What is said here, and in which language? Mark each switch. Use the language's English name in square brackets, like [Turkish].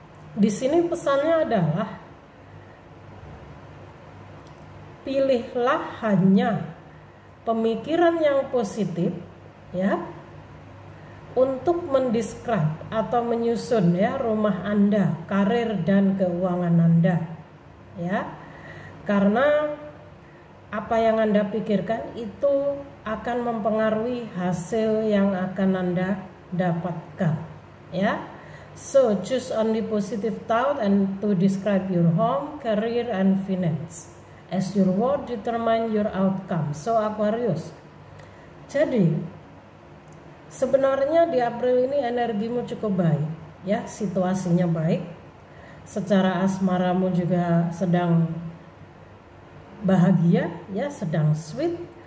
[Indonesian] Di sini pesannya adalah pilihlah hanya pemikiran yang positif ya untuk mendescribe atau menyusun ya rumah Anda, karir dan keuangan Anda ya. Karena apa yang Anda pikirkan itu akan mempengaruhi hasil yang akan Anda dapatkan ya. [English] So choose only positive thought and to describe your home, career and finance. As your word determine your outcome. [Indonesian] So Aquarius, jadi sebenarnya di April ini energimu cukup baik ya, situasinya baik. Secara asmaramu juga sedang bahagia ya, sedang sweet.